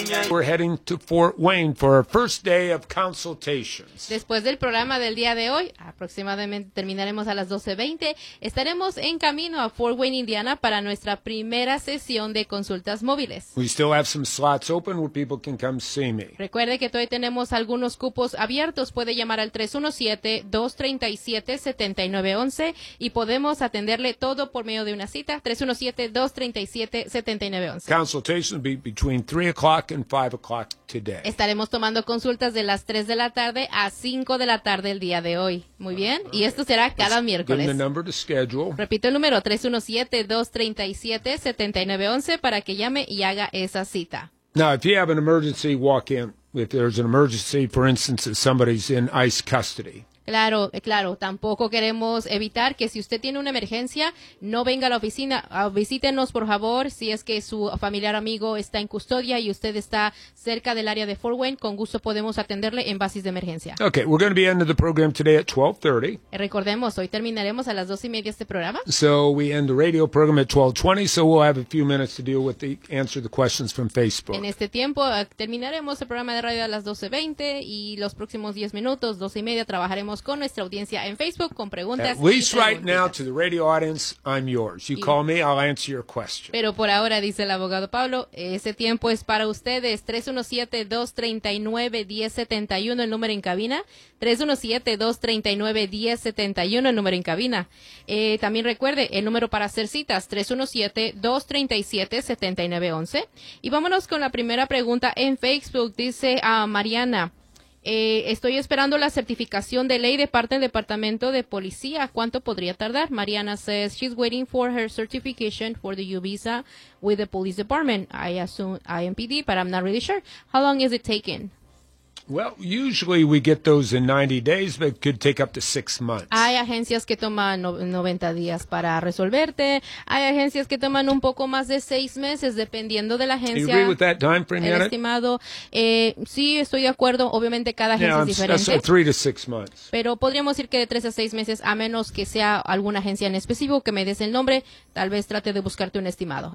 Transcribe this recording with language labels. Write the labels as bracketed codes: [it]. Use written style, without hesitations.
[en] We're heading to Fort Wayne for our first day of consultations. [es] Después del programa del día de hoy, aproximadamente terminaremos a las 12:20, estaremos en camino a Fort Wayne, Indiana para nuestra primera sesión de consultas móviles. [en] We still have some slots open where people can come see me. [es] Recuerde que todavía tenemos algunos cupos abiertos. Puede llamar al 317-237-7911 y podemos atenderle todo por medio de una cita. 317-237-7911. [en] Consultations be between 3:00 and 5:00 today. [es] Estaremos tomando consultas de las 3 de la tarde a 5 de la tarde el día de hoy. Muy bien. Y esto será cada miércoles. [en] The number to schedule. [es] Repito el número, 317-237-7911, para que llame y haga esa cita. [en] Now, if you have an emergency, walk in. If there's an emergency, for instance, if somebody's in ICE custody. [es] Claro, claro. Tampoco queremos evitar que si usted tiene una emergencia, no venga a la oficina. Visítenos, por favor, si es que su familiar amigo está en custodia y usted está cerca del área de Fort Wayne. Con gusto podemos atenderle en bases de emergencia. [en] Okay, we're going to be ending the program today at 12:30. [es] Recordemos, hoy terminaremos a las 12:30 este programa. [en] So we end the radio program at 12:20, so we'll have a few minutes to deal with the answer the questions from Facebook. [es] En este tiempo, terminaremos el programa de radio a las 12:20 y los próximos 10 minutos, 12:30, trabajaremos con nuestra audiencia en Facebook con preguntas. [en] At least right now to the radio audience, I'm yours. You call me, I'll answer your question. [es] Pero por ahora, dice el abogado Pablo, ese tiempo es para ustedes. 317-239-1071, el número en cabina. 317-239-1071, el número en cabina. También recuerde el número para hacer citas, 317-237-7911. Y vámonos con la primera pregunta en Facebook. Dice a Mariana: estoy esperando la certificación de ley de parte del Departamento de Policía. ¿Cuánto podría tardar? [en] Mariana says she's waiting for her certification for the U-Visa with the Police Department. I assume IMPD, but I'm not really sure. How long is it taking? Well, usually we get those in 90 days, but it could take up to 6 months. [es] Hay agencias que toman 90 días para resolverte. Hay agencias que toman un poco más de 6 meses, dependiendo de la agencia. [en] Do you agree with that time frame, [es] Janet? Estimado, sí, estoy de acuerdo. Obviamente, cada agencia es diferente. [en] Yeah, that's 3 to 6 months. [es] Pero podríamos decir que de 3 a 6 meses, a menos que sea alguna agencia en específico que me des el nombre, tal vez trate de buscarte un estimado.